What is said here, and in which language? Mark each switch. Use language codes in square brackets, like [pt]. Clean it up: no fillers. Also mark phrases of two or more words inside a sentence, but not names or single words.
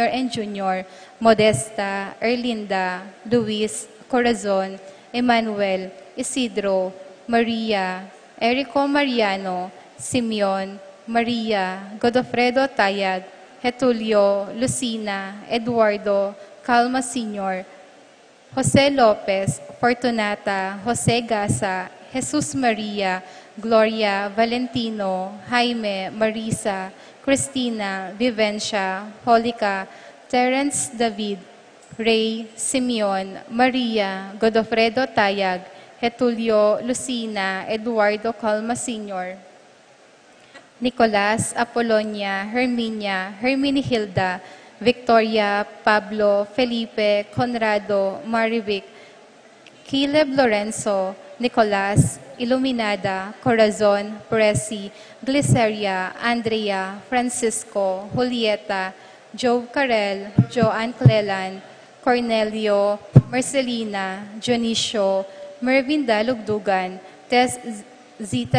[en] and Jr., Modesta, Erlinda, Luis, Corazon, Emmanuel, Isidro, Maria, Erico Mariano, Simeon, Maria, Godofredo Tayag, Getulio, Lucina, Eduardo, Calma Sr., Jose Lopez, Fortunata, Jose Gasa, Jesus Maria, Gloria, Valentino, Jaime, Marisa, Cristina, Vivencia, Holica, Terence David, Ray, Simeon, Maria, Godofredo Tayag, Getulio, Lucina, Eduardo Calma Sr., Nicolas, Apolonia, Herminia, Herminihilda, Victoria, Pablo, Felipe, Conrado, Marivic, Caleb Lorenzo, Nicolas, Iluminada, Corazon, Presi, Gliceria, Andrea, Francisco, Julieta, Joe Carel, Joanne Cleland, Cornelio, Marcelina, Dionisio, Mervinda Lugdugan, Tess Zita